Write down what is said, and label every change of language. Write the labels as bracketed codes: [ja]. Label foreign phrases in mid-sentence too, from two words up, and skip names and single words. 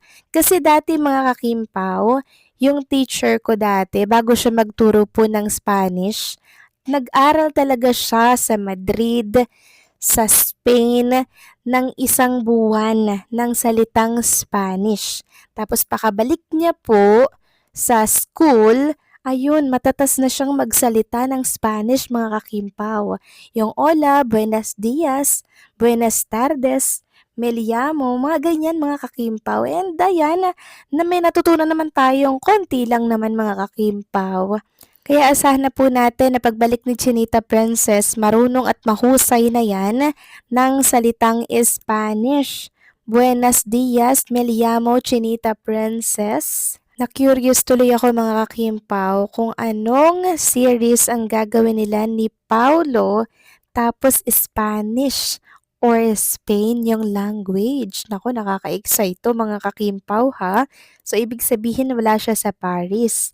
[tl] Kasi dati mga kakimpaw, yung teacher ko dati, bago siya magturo po ng Spanish, nag-aral talaga siya sa Madrid, sa Spain, ng isang buwan ng salitang Spanish. Tapos pakabalik niya po sa school, ayun, matatas na siyang magsalita ng Spanish mga kakimpaw. [es] Yung hola, buenos dias, buenas tardes, me llamo, [tl] mga ganyan mga kakimpaw. And ayan, na may natutunan naman tayong konti lang naman mga kakimpaw. Kaya asahan na po natin na pagbalik ni Chinita Princess, marunong at mahusay na yan ng salitang Spanish. [es] Buenos dias, me llamo Chinita Princess. [tl] Na-curious tuloy ako mga kakimpaw kung anong series ang gagawin nila ni Paulo tapos [en] Spanish or Spain [tl] yung language. Naku, nakaka-excite to mga kakimpaw ha. So, ibig sabihin wala siya sa Paris.